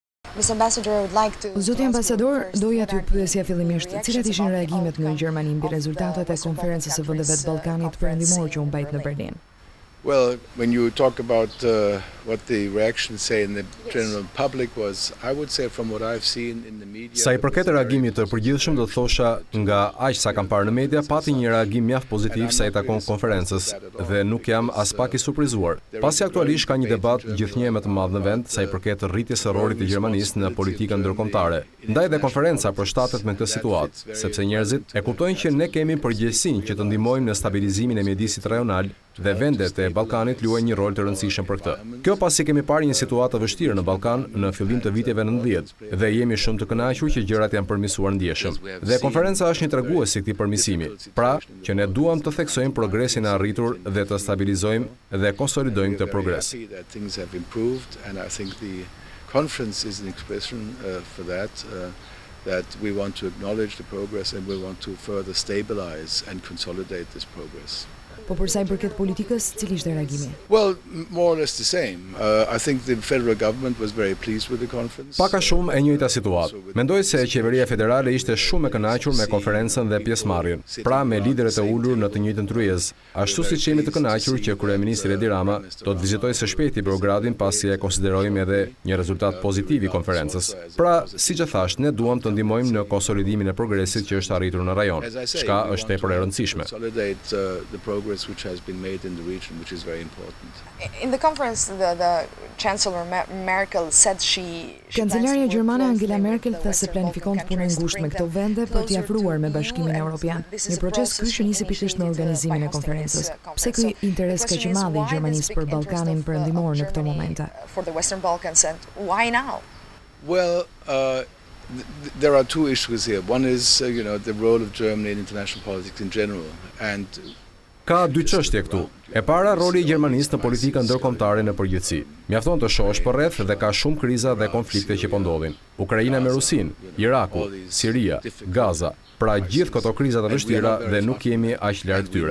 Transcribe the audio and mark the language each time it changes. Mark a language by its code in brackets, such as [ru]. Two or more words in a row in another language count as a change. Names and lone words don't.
[sq] Zoti ambasador, doja t'ju pyesja fillimisht, cilat ishin reagimet nga Gjermani mbi rezultatet e konferencës së vendeve të Ballkanit Perëndimor që u mbajt në Berlin? [en] Well, when you talk about what the reactions say in the general public was, I would say from what I've seen in the media. [sq] Sa i përket reagimit të përgjithshëm, do të thosha nga aq sa kam parë në media, pati një reagim mjaft pozitiv sa i takon konferencës dhe nuk jam as pak i surprizuar. Pasi aktualisht ka një debat gjithnjë më të madh në vend sa i përket rritjes së rolit të Gjermanisë në politikën ndërkombëtare. Ndaj dhe konferenca përshtatet me këtë situatë, sepse njerëzit e kuptojnë që ne kemi përgjegjësinë që të ndihmojmë në stabilizimin e mjedisit rajonal dhe vendet e Ballkanit luajnë një rol të rëndësishëm për këtë. Kjo pasi kemi parë një situatë të vështirë në Ballkan në fillim të viteve 90 dhe jemi shumë të kënaqur që gjërat janë përmirësuar ndjeshëm. Dhe konferenca është një tregues i këtij përmirësimi. Pra, që ne duam të theksojmë progresin e arritur dhe të stabilizojmë dhe konsolidojmë këtë progres. [en] Conference is an expression for that we want to acknowledge the progress and we want to further stabilize and consolidate this progress. [sq] Po për sa i përket politikës, cili ishte reagimi? [en] Well, more or less the same. I think the federal government was very pleased with the conference. [sq] Paka shumë e njëjta situatë. Mendoj se qeveria federale ishte shumë e kënaqur me konferencën dhe pjesëmarrjen, pra me liderët e ulur në të njëjtën tryezë. Ashtu siç jemi të kënaqur që kryeministri Rama do të vizitojë së shpejti Beogradin pasi e konsiderojmë edhe një rezultat pozitiv i konferencës. Pra, siç e thash, ne duam të ndihmojmë në konsolidimin e progresit që është arritur në rajon, çka është tepër e rëndësishme. [en] Which has been made in the region, which is very important. In the conference, the Chancellor Merkel said she. [sq] Kancelarja gjermane Angela Merkel tha se planifikon të punojë ngushtë me këto vende për t'i afruar me Bashkimin Evropian. Një proces ky që nisi pikërisht në organizimin e konferencës. Pse ky interes kaq i madh i Gjermanisë për Ballkanin Perëndimor në këto momente? [en] For the Western Balkans, and why now? Well, there are two issues here. One is, the role of Germany in international politics in general, and [sq] ka dy çështje këtu. E para, roli i Gjermanisë në politikën ndërkombëtare në përgjithësi. Mjafton të shohësh përreth dhe ka shumë kriza dhe konflikte që po ndodhin. Ukraina me Rusinë, Iraku, Siria, Gaza. Pra gjithë këto kriza të vështira dhe nuk jemi aq larg tyre.